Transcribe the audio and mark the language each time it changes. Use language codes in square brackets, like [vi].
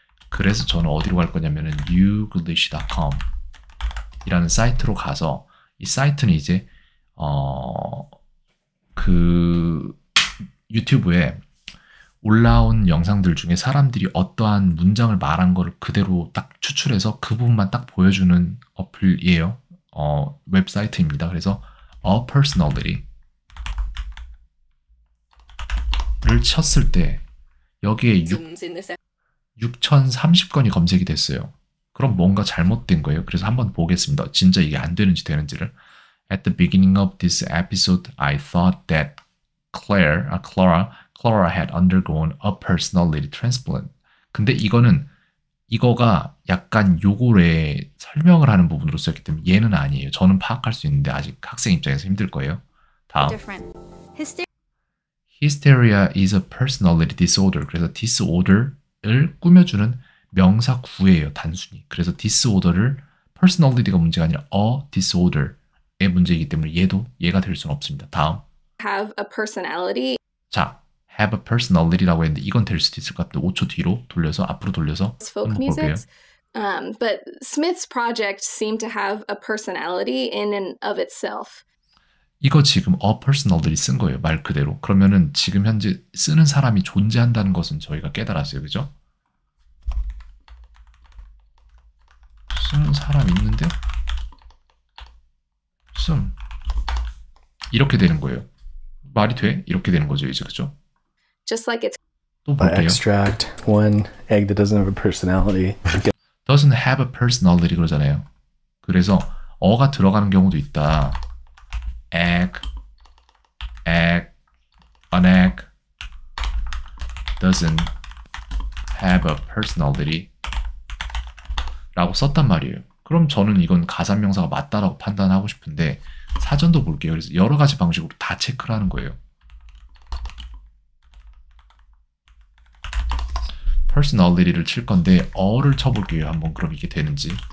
[ko] 그래서 저는 어디로 갈 거냐면은 youglish.com 이라는 사이트로 가서 이 사이트는 이제 그 유튜브에 올라온 영상들 중에 사람들이 어떠한 문장을 말한 거를 그대로 딱 추출해서 그 부분만 딱 보여주는 어플이에요. 웹사이트입니다. 그래서 [en] a personality [ko] 를 쳤을 때 여기에 6030건이 검색이 됐어요. 그럼 뭔가 잘못된 거예요. 그래서 한번 보겠습니다. 진짜 이게 안 되는지 되는지를. [en] At the beginning of this episode, I thought that Clara had undergone a personality transplant. [ko] 근데 이거가 약간 요거에 설명을 하는 부분으로 쓰였기 때문에 얘는 아니에요. 저는 파악할 수 있는데 아직 학생 입장에서 힘들 거예요. 다음. [en] Hysteria is a personality disorder. [ko] 그래서 disorder를 꾸며주는 명사 구예요. 단순히. 그래서 disorder를 personality가 문제가 아니라 a disorder의 문제이기 때문에 얘가 될 수는 없습니다. 다음. [en] Have a personality. [ko] 자, [en] have a personality [ko] 라고 했는데 이건 될 수도 있을 것 같은데 5초 뒤로 돌려서 앞으로 돌려서 [en] Folk music. But Smith's project seemed to have a personality in and of itself. [ko] 이거 지금 [en] a personality [ko] 쓴 거예요. 말 그대로. 그러면은 지금 현재 쓰는 사람이 존재한다는 것은 저희가 깨달았어요. 그죠? 쓰는 사람 있는데 이렇게 되는 거예요. 말이 돼? 이렇게 되는 거죠. 이제 그죠? [en] Just like it's [ko] 또 볼게요. [en] Extract one egg that doesn't have a personality. doesn't have a personality [ko] 그러잖아요. 그래서 어가 들어가는 경우도 있다. [en] egg, an egg doesn't have a personality [ko] 라고 썼단 말이에요. 그럼 저는 이건 가산명사가 맞다라고 판단하고 싶은데 사전도 볼게요. 그래서 여러 가지 방식으로 다 체크를 하는 거예요. personality를 칠 건데 어를 쳐볼게요. 한번 그럼 이게 되는지.